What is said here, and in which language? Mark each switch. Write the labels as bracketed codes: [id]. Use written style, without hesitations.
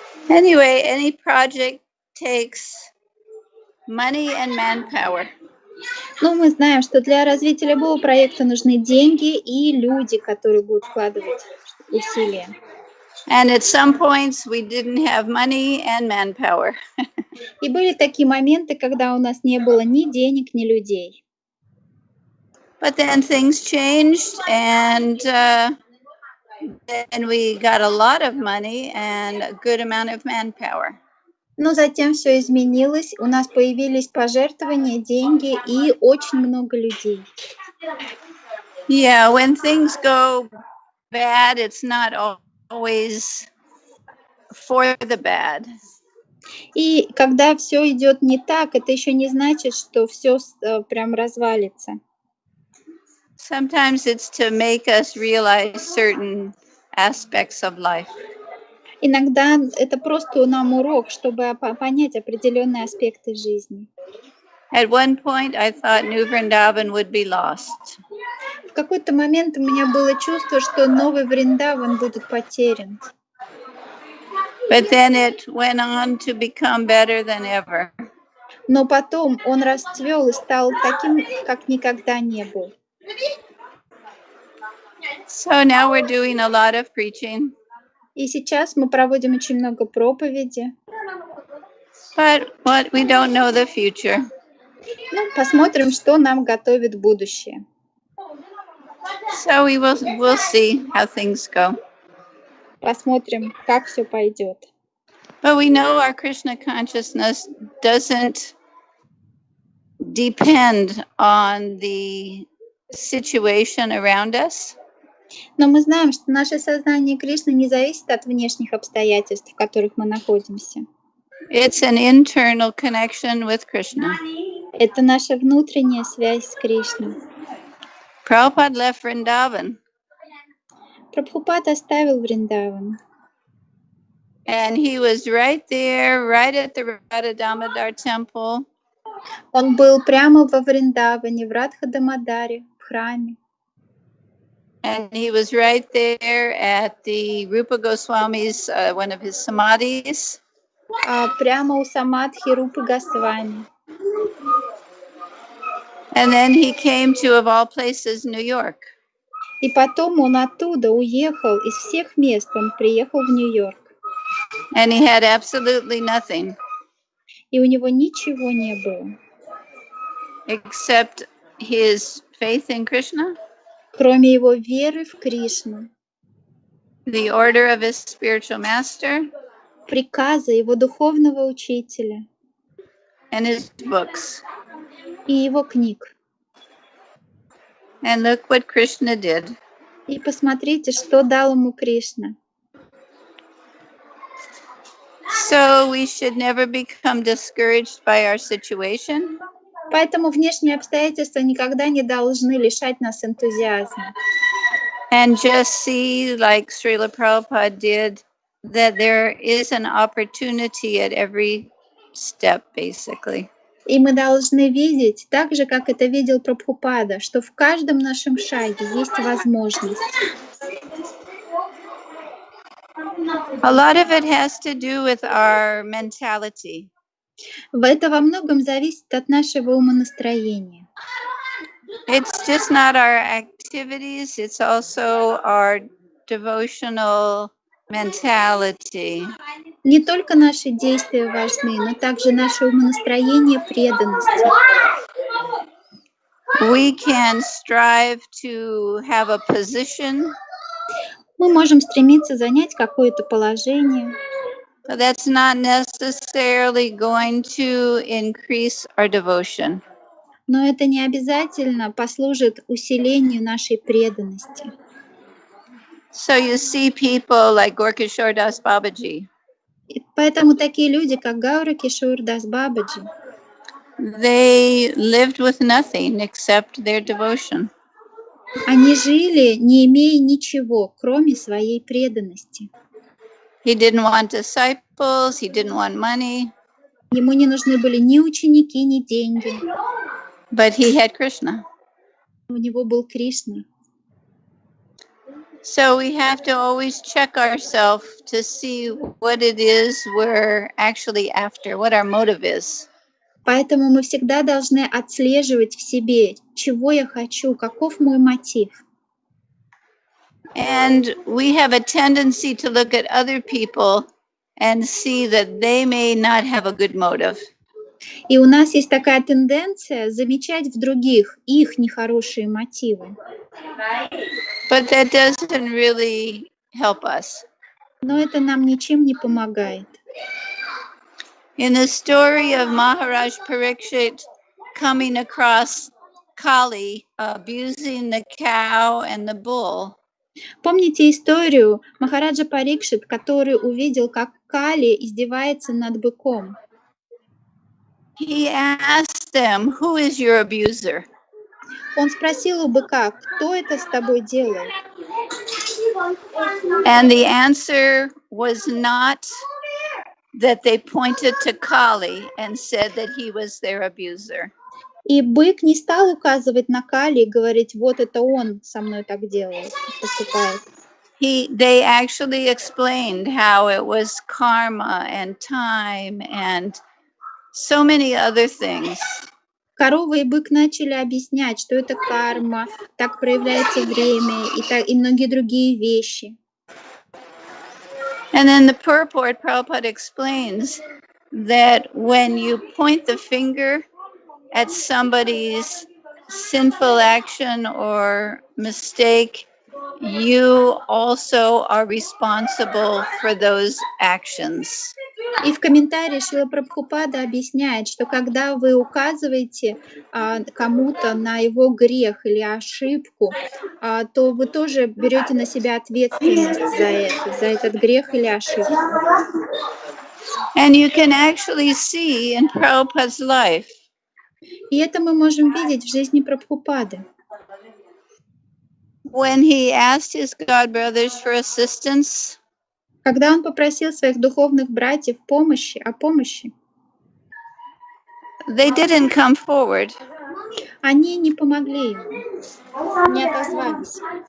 [en] Anyway, any project takes money and manpower. [ru] Ну, мы знаем, что для развития любого проекта нужны деньги и люди, которые будут вкладывать усилия. [en] And at some points we didn't have money and manpower. [ru] И были такие моменты, когда у нас не было ни денег, ни людей. [en] But then things changed, and then we got a lot of money and a good amount of manpower. [ru] Но затем все изменилось, у нас появились пожертвования, деньги и очень много людей. [en] Yeah, when things go bad, it's not always for the bad. [ru] И когда все идет не так, это еще не значит, что все прям развалится. [en] Sometimes it's to make us realize certain aspects of life. [ru] Иногда это просто нам урок, чтобы понять определенные аспекты жизни. [en] At one point, I thought Nью Вриндаван would be lost. [ru] В какой-то момент у меня было чувство, что Новый Вриндаван будет потерян. [en] But then it went on to become better than ever. [ru] Но потом он расцвел и стал таким, как никогда не был. [en] So now we're doing a lot of preaching. [ru] И сейчас мы проводим очень много проповеди. [en] But we don't know the future. [ru] Ну, посмотрим, что нам готовит будущее. [en] So we'll see how things go. [ru] Посмотрим, как все пойдет. [en] But we know our Krishna consciousness doesn't depend on the situation around us. [ru] Но мы знаем, что наше сознание Кришны не зависит от внешних обстоятельств, в которых мы находимся. [en] It's an internal connection with Krishna. [ru] Это наша внутренняя связь с Кришной. [en] Prabhupada left Vrindavan. [ru] Прабхупад оставил Вриндаван. [en] And he was right there, right at the Radha Damodar temple. [ru] Он был прямо во Вриндаване, в Радха-Дамодаре, в храме. [en] And he was right there at the Rupa Goswami's, one of his samadhis. [ru] Прямо у самадхи Рупы Госвами. [en] And then he came to, of all places, New York. [ru] И потом он оттуда уехал, из всех мест он приехал в Нью-Йорк. [en] And he had absolutely nothing. [ru] И у него ничего не было. [en] Except his faith in Krishna. [ru] Кроме его веры в Кришну. [en] the order of his spiritual master, [ru] приказы его духовного учителя [en] and his books. [ru] и его книг. [en] And look what Krishna did. [ru] И посмотрите, что дал ему Кришна. [en] So we should never become discouraged by our situation. [ru] Поэтому внешние обстоятельства никогда не должны лишать нас энтузиазма. [en] And just see, like Шрилы Прабхупады did, that there is an opportunity at every step, basically. [ru] И мы должны видеть, так же, как это видел Прабхупада, что в каждом нашем шаге есть возможность. [en] A lot of it has to do with our mentality. [ru] Это во многом зависит от нашего умонастроения. [en] It's just not our activities, it's also our devotional mentality. [ru] Не только наши действия важны, но также наше умонастроение преданности. [en] We can strive to have a position, [ru] Мы можем стремиться занять какое-то положение, [en] but that's not necessarily going to increase our devotion. [ru] но это не обязательно послужит усилению нашей преданности. [en] So you see people like Gorkishore Das Babaji. [ru] И поэтому такие люди, как Гаура Кишур Дас Бабаджи, [en] They lived with nothing except their devotion. [ru] они жили, не имея ничего, кроме своей преданности. [en] He didn't want disciples, he didn't want money, [ru] Ему не нужны были ни ученики, ни деньги. [en] but he had Krishna. [ru] У него был Кришна. [en] So we have to always check ourselves to see what it is we're actually after, what our motive is. [ru] Поэтому мы всегда должны отслеживать в себе, чего я хочу, каков мой мотив. [en] And we have a tendency to look at other people and see that they may not have a good motive. [ru] И у нас есть такая тенденция замечать в других их нехорошие мотивы. [en] But that doesn't really help us. [ru] Но это нам ничем не помогает. [en] In the story of Maharaj Parikshit coming across Kali, abusing the cow and the bull, [ru] Помните историю Махараджа Парикшит, который увидел, как Кали издевается над быком? [en] he asked them, "Who is your abuser?" [ru] Он спросил у быка, кто это с тобой делает? [en] And the answer was not that they pointed to Kali and said that he was their abuser. [ru] И бык не стал указывать на Кали и говорить, вот это он со мной так делает, поступает. [en] They actually explained how it was karma and time and so many other things. [ru] Корова и бык начали объяснять, что это карма, так проявляется время и многие другие вещи. [en] And then the purport, Prabhupada explains that when you point the finger at somebody's sinful action or mistake, you also are responsible for those actions. [ru] И в комментарии Шрила Прабхупада объясняет, что когда вы указываете кому-то на его грех или ошибку, то вы тоже берете на себя ответственность за этот грех или ошибку. [en] And you can actually see in Prabhupada's life [ru] И это мы можем видеть в жизни Прабхупады. [en] when he asked his god brothers for assistance, [ru] Когда он попросил своих духовных братьев о помощи, [en] they didn't come forward. [ru] они не помогли ему, не отозвались.